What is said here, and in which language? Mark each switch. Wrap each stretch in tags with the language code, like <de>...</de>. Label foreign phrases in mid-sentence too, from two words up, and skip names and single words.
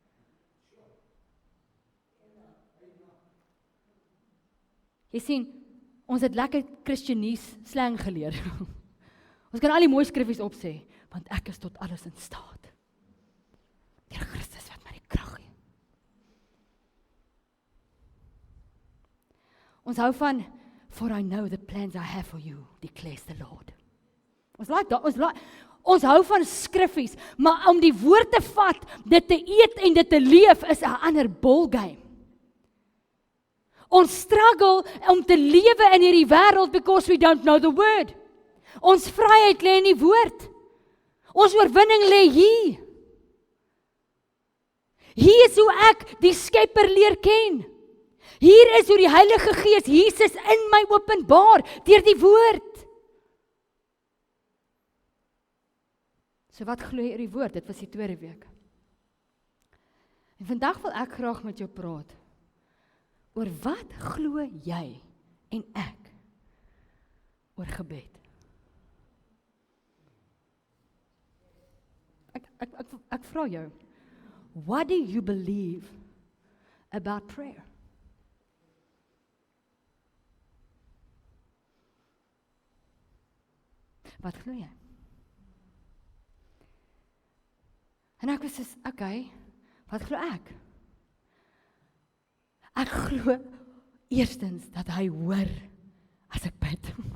<af>Jy sien, ons het lekker Christianese slang geleer. Ons kan al die mooi skriffies opsê, want ek is tot alles in staat. Deur Christus wat my die krag gee. Ons hou van,</af> <en>for I know the plans I have for you, declares the Lord.</en> <af>Ons hou van skriffies, maar om die woord te vat, dit te eet en dit te leef, is 'n ander ballgame. Ons struggle om te lewe in hierdie wêreld</af> <en>because we don't know the word.</en> <af>Ons vryheid lê in die woord. Ons oorwinning lê hier. Hier is hoe ek die Skepper leer ken. Hier is hoe die Heilige Gees Jesus in my openbaar deur die woord. So wat glo jy oor die woord? Dit was die tweede week. En vandag wil ek graag met jou praat oor wat glo jy en ek oor gebed. Ek vra jou,</af> <en>what do you believe about prayer?</en> <af>Wat glo jy? En ek was soos, okay, wat glo ek? Ek glo eerstens dat hy hoor as ek bid.</af>